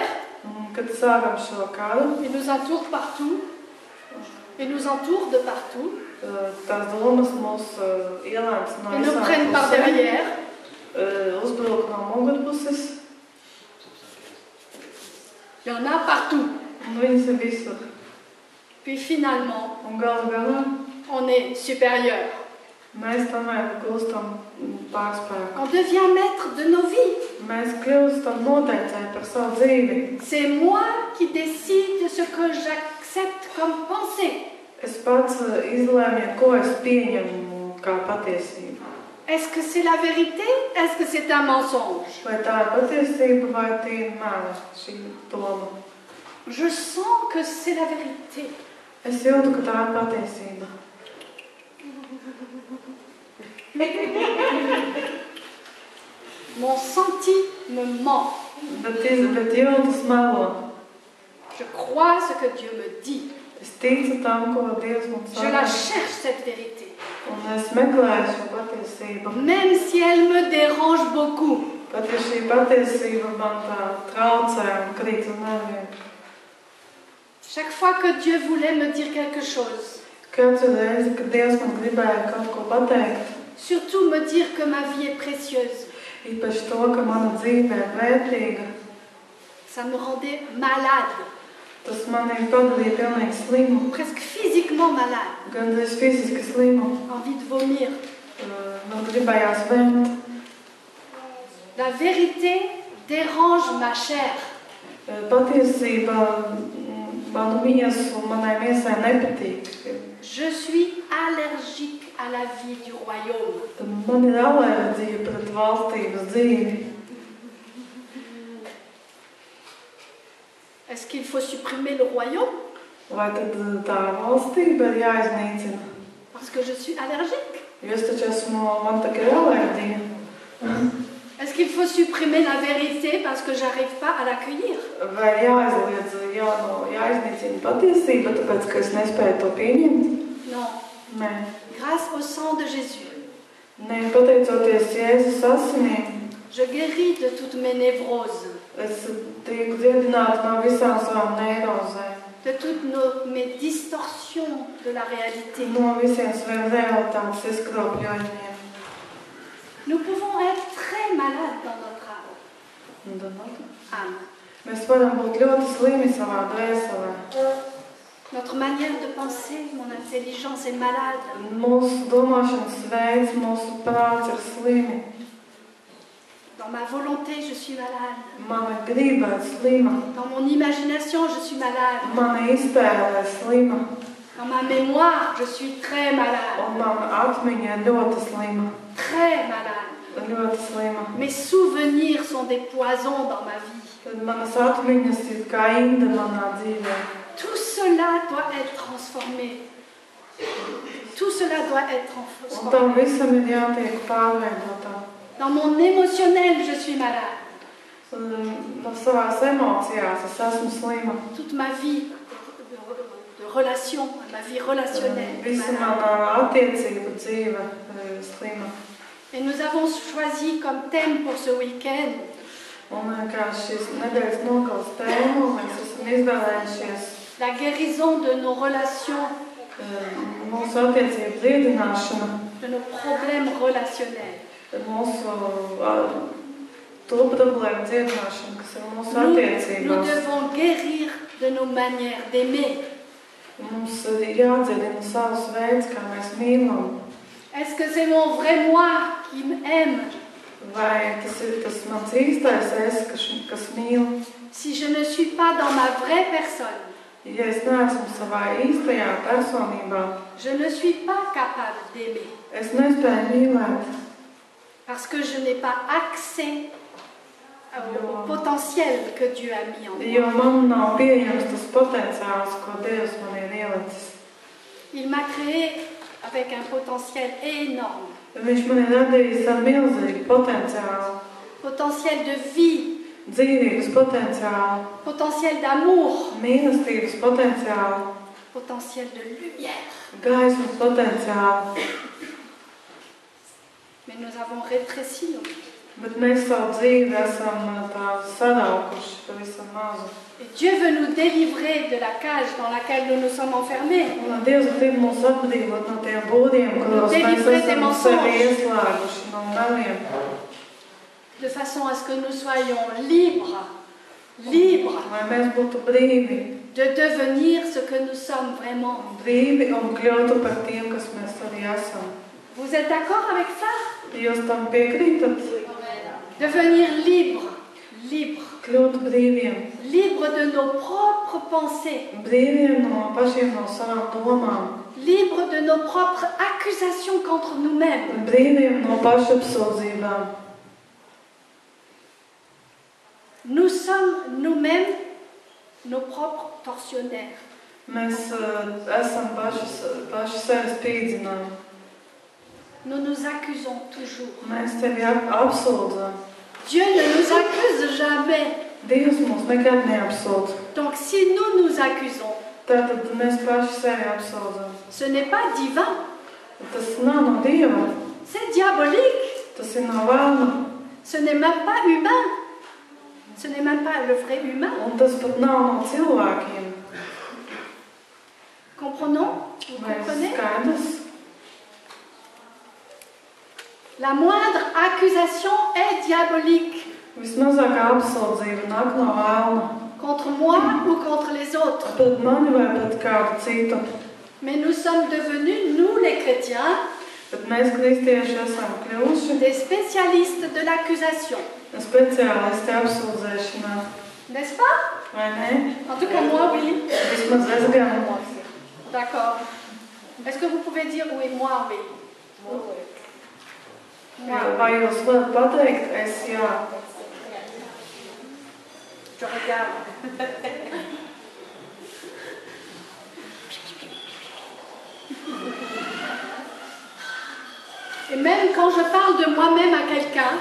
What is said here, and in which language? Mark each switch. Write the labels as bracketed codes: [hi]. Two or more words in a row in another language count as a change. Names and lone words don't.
[lv] Un, kad sākam šo karu, [fr] il nous entoure partout. Il nous entoure de partout. [lv] tās domas mūs ielēns no [fr] Ils nous [lv] visām [fr] prennent par [lv] pusēm, [fr] derrière. [lv] uzbruk no mugurpuses, [fr] Il y en a partout. [lv] un viņas ir visur. [fr] Puis finalement, [lv] Un galu galā [fr] on est supérieur. [lv] mēs tomēr gūstam pārspēku. [fr] On devient maître de nos vies. [lv] Mēs kļūstam noteicēji par savu dzīvi. [fr] C'est moi qui décide de ce que j'accepte comme pensée. [lv] Es pats izlēmu, ko es pieņemu kā patiesību. [fr] Est-ce que c'est la vérité? Est-ce que c'est un mensonge? [lv] Vai tā ir patiesība vai tīri meli šī doma? [fr] Je sens que c'est la vérité. [lv] Es jūtu, ka tā ir patiesība. [fr] Mon senti me ment. [lv] Bet jūtas melo. [fr] Je crois ce que Dieu me dit. [lv] Es ticu tam, ko Dievs mums [fr] Je la [lv] saka. [fr] cherche, cette vérité. [lv] Un es meklēju šo patiesību. [fr] Même si elle me dérange beaucoup. [lv] Pat ja šī patiesība man tā traucē un krīt uz nerviem. [fr] Chaque fois que Dieu voulait me dire quelque chose, [lv] Katru reizi, kad Dievs man gribēja kaut ko pateikt, [fr] surtout me dire que ma vie est précieuse, [lv] īpaši to, ka mana dzīve ir vērtīga, [fr] ça me rendait malade, [lv] tas mani padarīja pilnīgi slimu, [fr] presque physiquement malade, [lv] gandrīz fiziski slimu. [fr] envie de vomir. [lv] Man gribējās vēmt. [fr] La vérité dérange ma chair. [lv] Patiesība manu miesu un manai miesai nepatīk. [fr] Je suis allergique à la vie du royaume. [lv] Man ir alerģija pret valstības dzīvi. [fr] Est-ce qu'il faut supprimer le royaume [lv] Vai tad tā valstība ir jāiznīcina? [fr] parce que je suis allergique? [lv] Jo es taču man tā kā ir alerģija. [fr] Est-ce qu'il faut supprimer la vérité parce que j'arrive pas à l'accueillir? [lv] Vai jāizliedz, jāiznīcina patiesība, tāpēc, ka es nespēju to pieņemt? [fr] Non. [lv] Nē. [fr] Grâce au sang de Jésus, [lv] Nē, pateicoties Jēzus asinīm, [fr] je guéris de toutes mes névroses, [lv] es tiku dziedināta no visām savām neirozēm, [fr] de toutes mes distorsions de la réalité. [lv] no visiem saviem realitātes izkropļojumiem. [fr] Nous pouvons être très malades dans notre âme. [lv] Mēs varam būt ļoti slimi savā dvēselē. [fr] Notre manière de penser, mon intelligence est malade. [lv] Mūsu domāšanas veids, mūsu prāts ir slimi. [fr] Dans ma volonté, je suis malade. [lv] Mana griba ir slima. [fr] Dans mon imagination, je suis malade. [lv] Mana iztēle ir slima. [fr] Dans ma mémoire, je suis très malade. [lv] Un mana atmiņa ir ļoti slima. [fr] Très malade. [lv] Ļoti slima. [fr] Mes souvenirs sont des poisons dans ma vie. [lv] Tad manas atmiņas ir kā inde manā dzīvē. [fr] Tout cela doit être transformé. Tout cela doit être [lv] Un [fr] transformé. [lv] tam visam ir jātiek pārveidotam. [fr] Dans mon émotionnel, je suis malade. [lv] No savās emocijās es esmu slima. [fr] Toute ma vie de relation, ma vie relationnelle. est [lv] Visa [fr] malade. [lv] manā attiecību dzīve slima. [fr] Et nous avons choisi comme thème pour ce week-end [lv] Un kā šīs nedēļas nogales tēmu mēs esam izvēlējušies [fr] la guérison de nos relations, [lv] mūsu attiecību dziedināšanu, [fr] de nos problèmes relationnels. [lv] mūsu to problēmu dziedināšanu, kas ir mūsu [fr] Nous [lv] attiecībās. [fr] devons guérir de nos manières d'aimer. [lv] Mums ir jādziedina savs veids, kā mēs mīlam. [fr] Est-ce que c'est mon vrai moi qui m'aime? [lv] Vai tas ir tas mans īstais es, kas mīl? [fr] Si je ne suis pas dans ma vraie personne, [lv] Ja es neesmu savā īstajā personībā, [fr] je ne suis pas capable d'aimer [lv] es nespēju mīlēt, [fr] parce que je n'ai pas accès au potentiel que Dieu a mis en [lv] jo [fr] moi. [lv] man nav pieejams tas potenciāls, ko Dievs man ir ielicis. [fr] Il m'a créé avec un potentiel énorme, [lv] Viņš man ir radījis ar milzīgu potenciālu, [fr] potentiel de vie, [lv] dzīvības potenciālu, [fr] potentiel d'amour, [lv] mīlestības potenciālu, [fr] potentiel de lumière. [lv] gaismas potenciālu. [fr] Mais nous avons rétréci nos vies. [lv] Bet mēs savu dzīvi esam tā sadaukuši pavisam mazu. [fr] Et Dieu veut nous délivrer de la cage dans laquelle nous nous sommes enfermés. [lv] Un Dievs grib mūs atbrīvot no tiem būdiem, kuros mēs esam sevi ieslēguši no meliem. [fr] De façon à ce que nous soyons libres, libres [lv] Lai mēs būtu brīvi, [fr] de devenir ce que nous sommes vraiment. [lv] brīvi un kļūtu par tiem, kas mēs arī esam. [fr] Vous êtes d'accord avec ça? [lv] Jūs tam piekrītat? [fr] Devenir libre, libre, [lv] Kļūt brīviem. [fr] libre de nos propres pensées, [lv] Brīviem no pašiem no savām domām. [fr] libre de nos propres accusations contre nous-mêmes. [lv] Brīviem no pašapsūdzībām. [fr] Nous sommes nous-mêmes nos propres tortionnaires. [lv] Mēs esam paši sevi spīdzinām. [fr] Nous nous accusons toujours. [lv] Mēs tevi apsūdzam. [fr] Dieu ne nous accuse jamais. [lv] Dievs mūs nekad neapsūdz. [fr] Donc si nous nous accusons, [lv] Tātad mēs paši sevi apsūdzam. [fr] ce n'est pas divin, [lv] Tas nav no Dieva. [fr] c'est diabolique. [lv] Tas ir no vēlna. [fr] Ce n'est même pas humain. Ce n'est même pas le vrai humain. [lv] Un tas pat nav no cilvēkiem. [fr] Comprenons? Vous [lv] Vai [fr] comprenez? [lv] skaidrs? [fr] La moindre accusation est diabolique [lv] Vismazākā apsūdzība nāk no vēlna. [fr] contre moi ou contre les autres. [lv] Pret mani vai pret kādu citu. [fr] Mais nous sommes devenus, nous les chrétiens, [lv] Bet mēs kristieši esam kļuvuši [fr] des spécialistes de l'accusation. [lv] speciālisti apsūdzēšanā. [fr] N'est-ce pas? [lv] Vai ne? [fr] En tout cas, moi, oui. [lv] Vismaz es gan. [fr] D'accord. Est-ce que vous pouvez dire oui, moi, oui? Moi, [lv] Vai jūs varat pateikt, es jā. [fr] je regarde. Et même quand je parle de moi-même à quelqu'un,